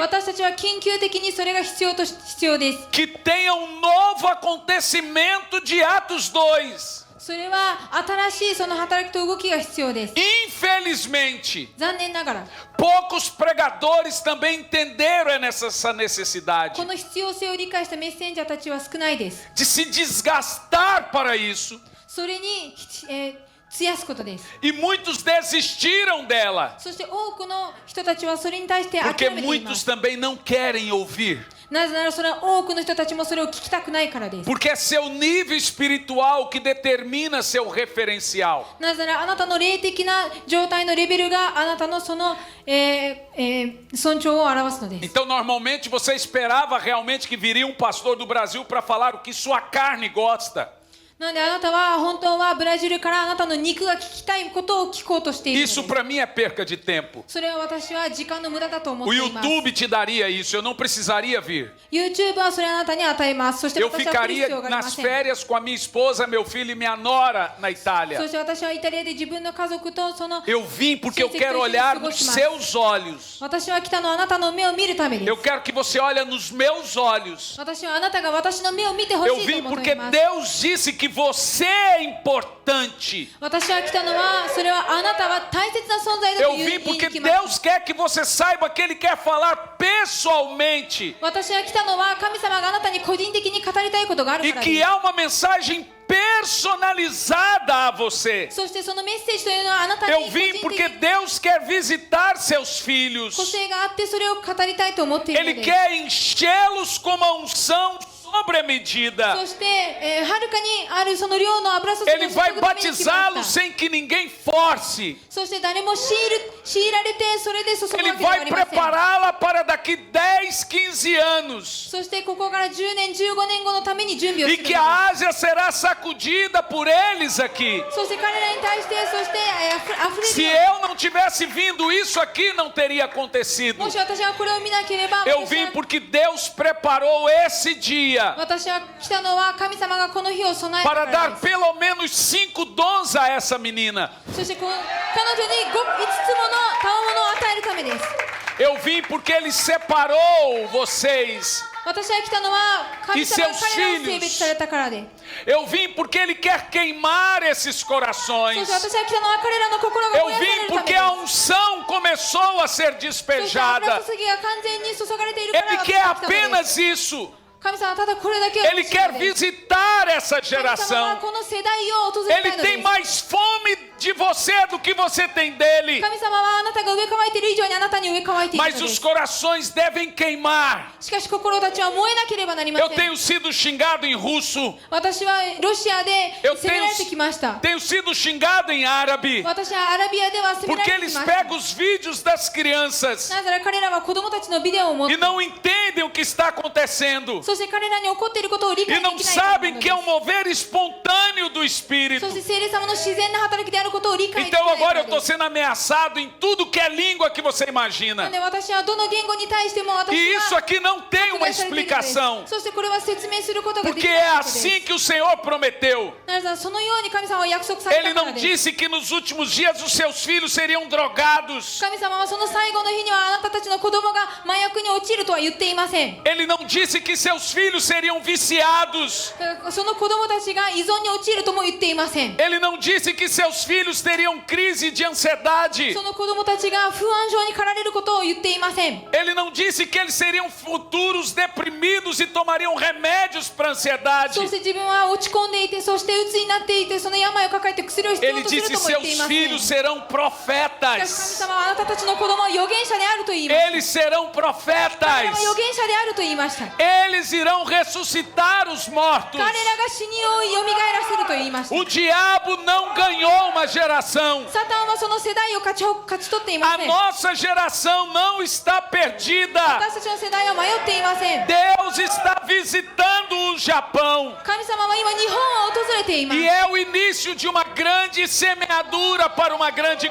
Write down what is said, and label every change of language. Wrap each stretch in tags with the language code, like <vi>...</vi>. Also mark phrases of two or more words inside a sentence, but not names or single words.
<ja>私たちは緊急的にそれが必要です。</ja> <pt>que tenha um novo acontecimento de Atos 2.</pt> <ja>それは新しいその働きと動きが必要です。</ja> <pt>Infelizmente,</pt> <ja>残念ながら</ja> <pt>poucos pregadores também entenderam essa necessidade</pt> <ja>この必要性を理解したメッセンジャーたちは少ないです。</ja> <pt>de se desgastar para isso.</pt> <ja>それに、費やすことです。</ja> <pt>E muitos desistiram dela,</pt> <ja>そして多くの人たちはそれに対して諦</ja> <pt>porque</pt> <ja>めていま</ja> <pt>muitos</pt> <ja>す。</ja> <pt>também não querem ouvir.</pt> <ja>なぜならそれは多くの人たちもそれを聞きたくないからです。</ja> <pt>Porque é seu nível espiritual que determina seu referencial.</pt> <ja>なぜならあなたの霊的な状態のレベルがあなたのその、尊重を表すのです。</ja> <pt>Então, normalmente, você esperava realmente que viria um pastor do Brasil para falar o que sua carne gosta.</pt> <ja>なのであなたは本当はブラジルからあなたの肉が聞きたいことを聞こうとしているのです。</ja> <pt>Isso para mim é perca de tempo.</pt> <ja>それは私は時間の無駄だと思っ</ja> <pt>O</pt> <ja>ています。</ja> <pt>YouTube te daria isso, eu não precisaria vir.</pt> <ja>YouTube はそれをあなたに与えます。そして</ja> <pt>Eu</pt> <ja>私は来る必</ja> <pt>ficaria</pt> <ja>要がありま</ja> <pt>nas</pt> <ja>せん。</ja> <pt>férias com a minha esposa, meu filho e minha nora na</pt> <ja>そ</ja> <pt>Itália.</pt> <ja>して私はイタリアで自分の家族とその</ja> <pt>Eu vim porque eu quero olhar nos seus olhos.</pt> <ja>私は来たのはあなたの目を見るためです。</ja> <pt>Eu quero que você olhe nos meus olhos.</pt> <ja>私はあなたが私の目を見てほし</ja> <pt>Eu</pt> <ja>いと</ja> <pt>vim</pt> <ja>思って</ja> <pt>porque</pt> <ja>います。</ja> <pt>Deus disse que você é importante.</pt> <ja>私は来たのはそれはあなたは大切な存在だと</ja> <pt>Eu</pt> <ja>言</ja> <pt>vim</pt> <ja>い</ja> <pt>porque</pt> <ja>きます。</ja> <pt>Deus quer que você saiba que Ele quer falar pessoalmente.</pt> <ja>私は来たのは神様があなたに個人的に語りたいことがある</ja> <pt>E</pt> <ja>からで</ja> <pt>que</pt> <ja>す。</ja> <pt>há uma mensagem personalizada a você.</pt> <ja>そしてそのメッセージというのはあなたに</ja> <pt>Eu</pt> <ja>個</ja> <pt>vim</pt> <ja>人</ja> <pt>porque</pt> <ja>的</ja> <pt>Deus quer visitar seus</pt> <ja>個</ja> <pt>filhos.</pt> <ja>性があってそれを語りたいと思っているの</ja> <pt>Ele</pt> <ja>です。</ja> <pt>quer enchê-los com uma unção sobre a medida.</pt> <ja>そして、はるかにあるその量の油注ぎを</ja> <pt>Ele</pt> <ja>注</ja> <pt>vai</pt> <ja>ぐために来ま</ja> <pt>batizá-los</pt> <ja>した。</ja> <pt>sem que ninguém force.</pt> <ja>そして誰も強いられてそれで注ぐわ</ja> <pt>Ele</pt> <ja>けではあ</ja> <pt>vai</pt> <ja>りません。</ja> <pt>prepará-la para daqui 10, 15 anos.</pt> <ja>そしてここから10年15年後のために準備をす</ja> <pt>E</pt> <ja>る</ja> <pt>que</pt> <ja>のです。</ja> <pt>a Ásia será sacudida por eles aqui.</pt> <ja>そして彼らに対してそしてあふ</ja> <pt>Se</pt> <ja>れるよ</ja> <pt>eu não tivesse vindo, isso aqui não teria acontecido.</pt> <ja>もし私がこれを見なければ</ja> <pt>Eu vim porque Deus preparou esse dia</pt> <ja>私は来たのは神様がこの日を備えたか</ja> <pt>para</pt> <ja>ら</ja> <pt>dar</pt> <ja>です。</ja> <pt>pelo menos 5 dons a essa menina.</pt> <ja>そして彼女に5つもの賜物を与えるためです。</ja> <pt>Eu vim porque Ele separou vocês.</pt> <ja>私は来たのは神様が</ja> <pt>E seus</pt> <ja>彼らを性別されたからで。</ja> <pt>Eu vim porque Ele quer queimar esses</pt> <ja>そ</ja> <pt>corações.</pt> <ja>して私は来たのは彼らの心が</ja> <pt>Eu</pt> <ja>燃やされ</ja> <pt>vim</pt> <ja>るため</ja> <pt>porque</pt> <ja>です。</ja> <pt>a unção começou a ser</pt> <ja>そして油</ja> <pt>despejada.</pt> <ja>注ぎが完全に注がれているから</ja> <pt>Ele</pt> <ja>私</ja> <pt>quer</pt> <ja>は来たのです。</ja> <pt>apenas isso.</pt> <ja>神様はただこれだけを</ja> <pt>Ele</pt> <ja>欲しいの</ja> <pt>quer</pt> <ja>です。</ja> <pt>visitar essa</pt> <ja>神様は</ja> <pt>geração.</pt> <ja>この世代を訪れた</ja> <pt>Ele</pt> <ja>いの</ja> <pt>tem</pt> <ja>です。</ja> <pt>mais fome de você do que você tem dele.</pt> <ja>神様はあなたが植え替えている以上にあなたに植え替えている</ja> <pt>Mas</pt> <ja>ので</ja> <pt>os</pt> <ja>す。</ja> <pt>corações devem queimar.</pt> <ja>しかし心たちは燃えなければなりま</ja> <pt>Eu</pt> <ja>せん。</ja> <pt>tenho sido xingado em russo.</pt> <ja>私はロシアで</ja> <pt>Eu</pt> <ja>責められてきました。</ja> <pt>tenho sido xingado em árabe.</pt> <ja>私はアラビアでは責めら</ja> <pt>Porque</pt> <ja>れてき</ja> <pt>eles</pt> <ja>ました。</ja> <pt>pegam os vídeos das crianças</pt> <ja>なぜなら彼らは子供たちのビデオを持っ</ja> <pt>e</pt> <ja>て、</ja> <pt>não entendem o que está acontecendo.</pt> <ja>そして彼らに起こっていることを理</ja> <pt>E</pt> <ja>解で</ja> <pt>não</pt> <ja>きないからな</ja> <pt>sabem</pt> <ja>の</ja> <pt>que</pt> <ja>で</ja> <pt>é</pt> <ja>す</ja> <pt>um mover espontâneo do Espírito.</pt> <ja>そして聖霊様の自然な働きであることを理解できな</ja> <pt>Então</pt> <ja>いか</ja> <pt>agora</pt> <ja>ら</ja> <pt>eu</pt> <ja>で</ja> <pt>estou</pt> <ja>す。</ja> <pt>sendo ameaçado em tudo que é língua que você</pt> <ja>な</ja> <pt>imagina.</pt> <ja>ので私はどの言語に対しても私</ja> <pt>E isso</pt> <ja>は</ja> <pt>aqui não tem</pt> <ja>迫</ja> <pt>uma</pt> <ja>害されているのです。</ja> <pt>explicação.</pt> <ja>そしてこれは説明することができ</ja> <pt>Porque</pt> <ja>ない</ja> <pt>é</pt> <ja>ことです。</ja> <pt>assim que o Senhor prometeu.</pt> <ja>なぜならそのように神様は約束され</ja> <pt>Ele</pt> <ja>たから</ja> <pt>não</pt> <ja>です。</ja> <pt>disse que nos últimos dias os seus filhos seriam drogados.</pt> <ja>神様はその最後の日にはあなたたちの子供が麻薬に陥るとは言っていません。</ja> <pt>Ele não disse que seus filhos seriam viciados.</pt> <ja>その子供たちが依存に陥るとも言っていません。</ja> <pt>Ele não disse que seus filhos teriam crise de ansiedade.</pt> <ja>その子供たちが不安症に駆られることを言っていません。</ja> <pt>Ele não disse que eles seriam futuros deprimidos e tomariam remédios para</pt> <ja>そ</ja> <pt>ansiedade.</pt> <ja>して自分は落ち込んでいて、そして鬱になっていて、その病を抱えて薬を必要</ja> <pt>Ele</pt> <ja>とする</ja> <pt>disse:</pt> <ja>とも言ってい</ja> <pt>seus</pt> <ja>ません。</ja> <pt>filhos</pt> <ja>し</ja> <pt>serão</pt> <ja>かし神</ja> <pt>profetas.</pt> <ja>様はあなたたちの子供は預言者であると言いました。</ja> <pt>Eles serão</pt> <ja>彼らは</ja> <pt>profetas.</pt> <ja>預言者であると言いました。</ja> <pt>Eles irão ressuscitar os mortos.</pt> <ja>彼らが死にを蘇らせると言いました。</ja> <pt>O diabo não ganhou uma geração.</pt> <ja>サタンはその世代を勝ち取っていま</ja> <pt>A</pt> <ja>せん。</ja> <pt>nossa geração não está perdida.</pt> <ja>私たちの世代は迷っていません。</ja> <pt>Deus está visitando o Japão.</pt> <ja>神様は今日本を訪れています。</ja> <pt>E é o início de uma grande semeadura para uma grande</pt>